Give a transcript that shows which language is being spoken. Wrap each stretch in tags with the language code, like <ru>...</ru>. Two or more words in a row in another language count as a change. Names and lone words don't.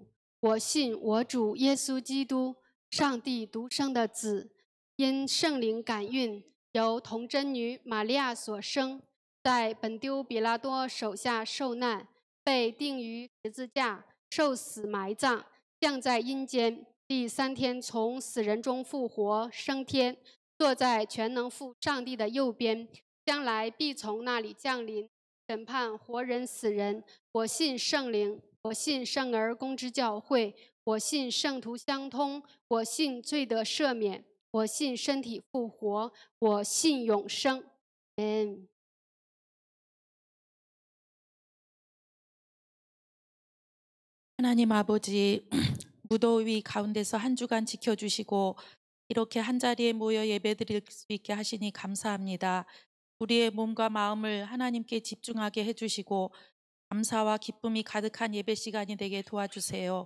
<zh>我信我主耶稣基督，上帝独生的子，因圣灵感孕，由童真女玛利亚所生，在本丢比拉多手下受难，被钉于十字架，受死埋葬，降在阴间，第3天从死人中复活，升天，坐在全能父上帝的右边，将来必从那里降临，审判活人死人。我信圣灵，我信圣而公之教会，我信圣徒相通，我信罪得赦免，我信身体复活，我信永生。아멘。</zh> <ko>하나님 아버지, 무더위 가운데서 한 주간 지켜주시고 이렇게 한자리에 모여 예배드릴 수 있게 하시니 감사합니다. 우리의 몸과 마음을 하나님께 집중하게 해주시고 감사와 기쁨이 가득한 예배 시간이 되게 도와주세요.</ko>